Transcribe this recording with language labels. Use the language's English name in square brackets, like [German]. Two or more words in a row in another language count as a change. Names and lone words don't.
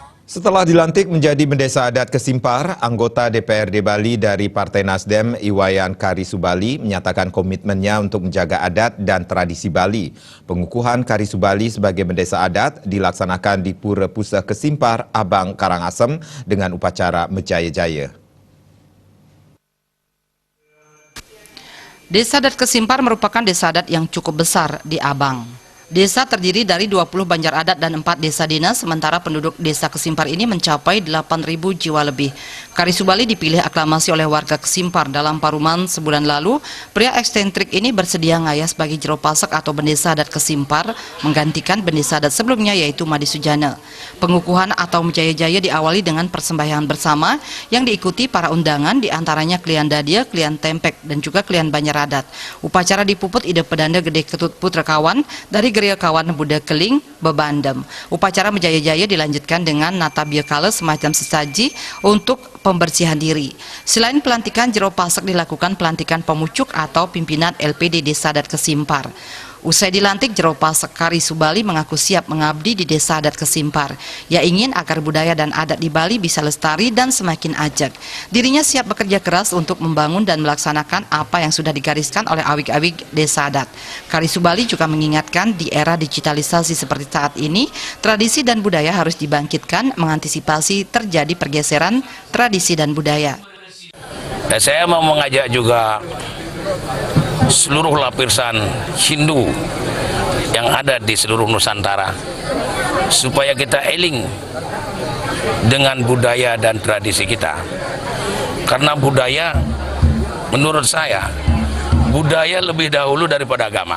[Indonesian] Setelah dilantik menjadi Mendesa Adat Kesimpar, anggota DPRD Bali dari Partai Nasdem, Iwayan Karisubali, menyatakan komitmennya untuk menjaga adat dan tradisi Bali. Pengukuhan Karisubali sebagai Mendesa Adat dilaksanakan di Pura Pusat Kesimpar, Abang Karangasem dengan upacara Mejaya-jaya. Desa Adat Kesimpar merupakan desa adat yang cukup besar di Abang. Desa terdiri dari 20 banjar adat dan 4 desa dinas, sementara penduduk desa Kesimpar ini mencapai 8.000 jiwa lebih. Karisubali dipilih aklamasi oleh warga Kesimpar. Dalam paruman sebulan lalu, pria eksentrik ini bersedia ngayas bagi Jero Pasek atau Bendesa Adat Kesimpar, menggantikan Bendesa Adat sebelumnya yaitu Madi Sujana. Pengukuhan atau Mejaya-jaya diawali dengan persembahyangan bersama yang diikuti para undangan, diantaranya Klian Dadia, Klian Tempek, dan juga Klian Banjar Adat. Upacara dipuput Ide Pedanda Gede Ketut Putra Kawan dari Geria Kawan Buddha Keling, Bebandem. Upacara Mejaya-jaya dilanjutkan dengan nata biakala semacam sesaji untuk pembersihan diri. Selain pelantikan Jero Pasek, dilakukan pelantikan pemucuk atau pimpinan LPD Desa Adat Kesimpar. Usai dilantik, Jero Pasek Karisubali mengaku siap mengabdi di Desa Adat Kesimpar. Ia ingin agar budaya dan adat di Bali bisa lestari dan semakin ajak. Dirinya siap bekerja keras untuk membangun dan melaksanakan apa yang sudah digariskan oleh awik-awik Desa Adat. Karisubali juga mengingatkan di era digitalisasi seperti saat ini, tradisi dan budaya harus dibangkitkan mengantisipasi terjadi pergeseran tradisi dan budaya. Saya mau mengajak juga seluruh lapisan Hindu yang ada di seluruh Nusantara supaya kita eling dengan budaya dan tradisi kita, karena budaya, menurut saya, budaya lebih dahulu daripada agama.